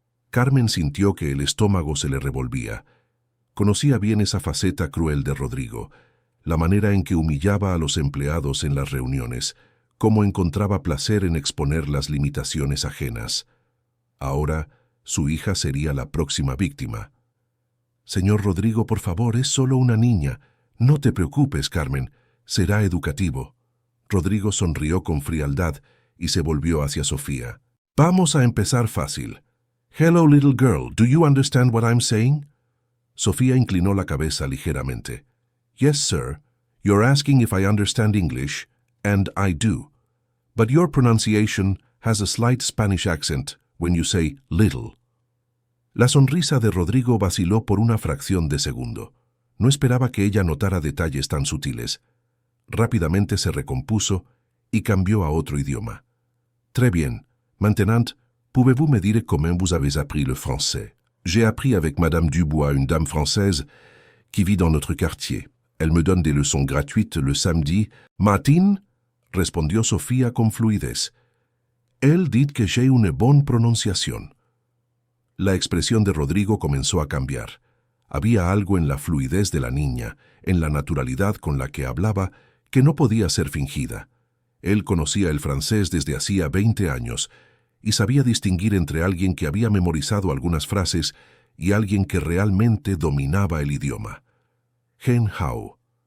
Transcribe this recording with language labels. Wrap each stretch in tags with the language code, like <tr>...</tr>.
<es>Carmen sintió que el estómago se le revolvía. Conocía bien esa faceta cruel de Rodrigo, la manera en que humillaba a los empleados en las reuniones, cómo encontraba placer en exponer las limitaciones ajenas. Ahora, su hija sería la próxima víctima. Señor Rodrigo, por favor, es solo una niña. No te preocupes, Carmen, será educativo. Rodrigo sonrió con frialdad y se volvió hacia Sofía. Vamos a empezar fácil.</es> <en>Hello, little girl, do you understand what I'm saying?</en> <es>Sofía inclinó la cabeza ligeramente.</es> <en>Yes, sir. You're asking if I understand English, and I do. But your pronunciation has a slight Spanish accent when you say little.</en> <es>La sonrisa de Rodrigo vaciló por una fracción de segundo. No esperaba que ella notara detalles tan sutiles. Rápidamente se recompuso y cambió a otro idioma.</es> <fr>Très bien. Maintenant, pouvez-vous me dire comment vous avez appris le français? J'ai appris avec Madame Dubois, une dame française qui vit dans notre quartier. Elle me donne des leçons gratuites le samedi.</fr> <es>Matin, respondió Sofía con fluidez.</es> <fr>Elle dit que j'ai une bonne prononciation.</fr> <es>La expresión de Rodrigo comenzó a cambiar. Había algo en la fluidez de la niña, en la naturalidad con la que hablaba, que no podía ser fingida. Él conocía el francés desde hacía 20 años y sabía distinguir entre alguien que había memorizado algunas frases y alguien que realmente dominaba el idioma.</es> <zh>Hen hao.</zh>